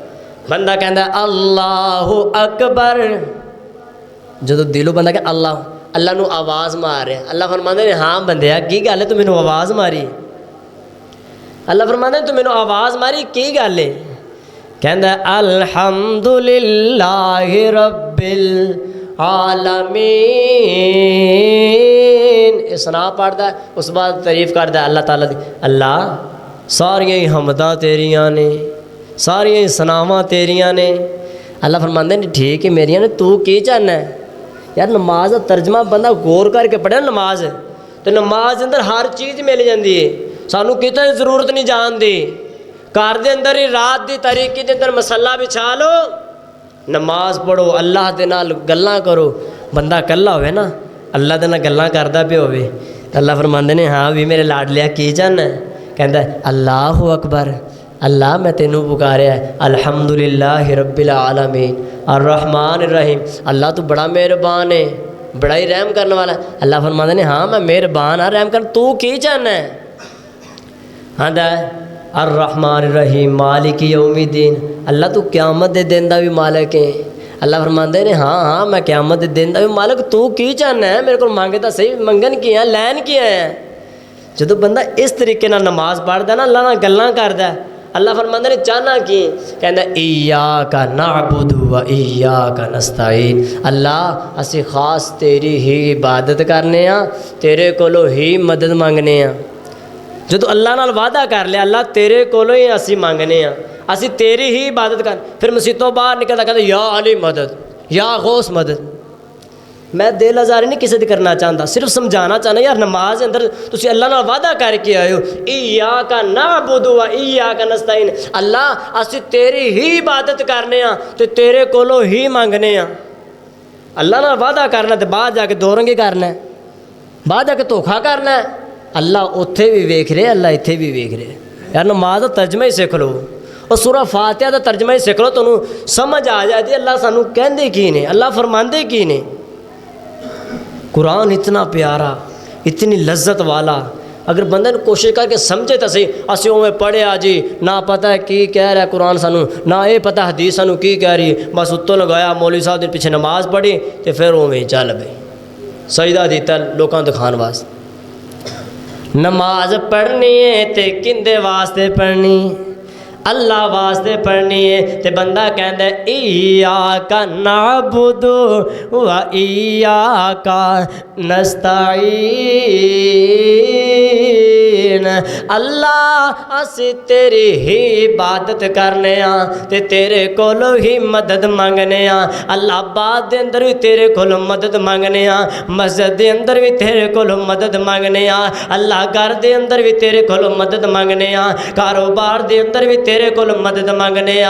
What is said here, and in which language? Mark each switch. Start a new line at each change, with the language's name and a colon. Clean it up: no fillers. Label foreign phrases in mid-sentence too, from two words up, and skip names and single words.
Punjabi: بندہ کہندا
Arabic: الله أكبر,
Punjabi: جو دلوں بندہ کہہ اللہ، اللہ نوں آواز مار رہا، اللہ فرماندے نے ہاں بندیا کی گل ہے، تو مینوں آواز ماری. اللہ فرماندے تو مینوں آواز ماری کی گل ہے، کہندا
Arabic: الحمد لله رب العالمين.
Urdu: یہ ثنا پڑھتا ہے، اس بعد تعریف کرتا ہے اللہ تعالیٰ دی.
Punjabi: اللہ ساریاں ہی حمداں تیریاں نے، ساریاں ہی ثناواں تیریاں نے. اللہ فرماندے نے ٹھیک ہے میریاں نے، تو کی چاہنا ہے یار.
Urdu: نماز کا ترجمہ بندہ غور کر کے پڑھے نماز، تو نماز کے اندر ہر چیز مل جاتی ہے,
Punjabi: سانوں کتے ضرورت نہیں جان دی.
Urdu: گھر کے اندر ہی رات کی تاریکی کے اندر مصلیٰ بچھا لو,
Punjabi: نماز پڑھو، اللہ کے نال گلاں کرو. بندہ کلا ہووے نا، اللہ کے نال گلاں کردا پیا ہووے، اللہ فرماندے نے ہاں بھئی میرے لاڈلیا کی چاہنا ہے، کہندا
Arabic: الله أكبر,
Punjabi: اللہ میں تینوں پکاریا ہے,
Arabic: الحمد لله رب العالمين الرحمن الرحيم.
Urdu: اللہ تو بڑا مہربان ہے، بڑا ہی رحم کرنے والا ہے.
Punjabi: اللہ فرماتے نے ہاں میں مہربان ہاں، رحم کر، تو کی چاہنا ہے. ہاں
Arabic: الرحمن الرحيم مالك يوم الدين,
Punjabi: اللہ تو قیامت دے دن دا وی مالک ہے. اللہ فرماتے نے ہاں ہاں میں قیامت دے دن دا وی مالک، تو کی چاہنا ہے، میرے کو منگے تو صحیح، منگن کی ہے لین کی ہے. جو بندہ اس طریقے نال نماز پڑھدا نا، اللہ نال گلاں کردا، اللہ فرماندے نے چاہنا کی، کہندا
Arabic: إياك نعبد وإياك نستعين.
Punjabi: اللہ اسی خاص تیری ہی عبادت کرنے آں، تیرے کولوں ہی مدد منگنے آں. جو اللہ نال وعدہ کر لیا، اللہ تیرے کولوں ہی اسی منگنے آں، اسی تیری ہی عبادت کر. فیر مسیتوں باہر نکلدا کہندا یا علی مدد, یا غوث مدد. میں دل آزاری نہیں کسی کی کرنا چاہتا، صرف سمجھانا چاہنا یار نماز اندر تسی اللہ نال وعدہ کر کے آئے ہو,
Arabic: إياك نعبد وإياك نستعين.
Punjabi: اللہ اسی تیری ہی عبادت کرنے آں تے تیرے کولوں ہی منگنے آں. اللہ نال وعدہ کرنا تے بعد جا کے دو رنگے کرنا ہے، بعد جا کے دھوکہ کرنا ہے. اللہ اوتھے وی ویکھ رہے، اللہ ایتھے وی ویکھ رہے.
Urdu: یار نماز کا ترجمہ ہی سیکھ لو، اور سورہ فاتحہ کا ترجمہ ہی سیکھ لو,
Punjabi: تہانوں سمجھ آ جاتی اللہ سانوں کہندے کی نے، اللہ فرماندے کی نے.
Urdu: قرآن اتنا پیارا، اتنی لذت والا، اگر بندے نے کوشش کر کے سمجھے تو صحیح.
Punjabi: اسیں اوویں پڑھیا جی، نہ پتا ہے کی کہہ رہا ہے قرآن سانوں، نہ یہ پتا حدیث سانوں کی کہہ رہی، بس اتوں لگایا مولوی صاحب کے پیچھے نماز پڑھی تو فیر اوویں چل پئی سجدہ دتا لوکاں دکھانے واسطے. نماز پڑھنی ہے تو کہدے واسطے پڑھنی، اللہ واسطے پڑھنی ہے. تو بندہ کہندا
Arabic: إياك نعبد وإياك نستعين.
Punjabi: اللہ اسی تیری ہی عبادت کرنے آں تے تیرے کولوں ہی مدد منگنے آں. اللہ بات دے اندر وی تیرے کولوں مدد منگنے آں، مسجد دے اندر وی تیرے کولوں مدد منگنے آں. اللہ گھر دے اندر وی تیرے کولوں مدد منگنے آں، کاروبار دے اندر وی تیرے کول مدد منگنے آں.